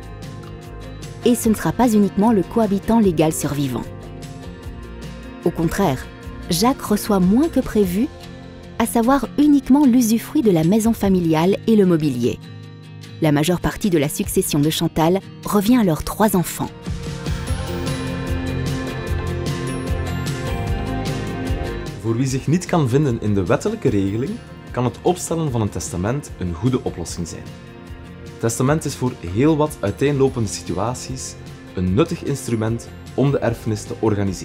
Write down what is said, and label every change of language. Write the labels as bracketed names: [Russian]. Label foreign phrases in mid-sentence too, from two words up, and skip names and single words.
[French] Et ce ne sera pas uniquement le cohabitant légal survivant. Au contraire, Jacques reçoit moins que prévu, à savoir uniquement l'usufruit de la maison familiale et le mobilier. La majeure partie de la succession de Chantal revient à leurs 3 enfants. [Dutch] Voor wie zich niet kan vinden in de wettelijke regeling, kan het opstellen van een testament een goede oplossing zijn. Het testament is voor heel wat uiteenlopende situaties een nuttig instrument om de erfenis te organiseren.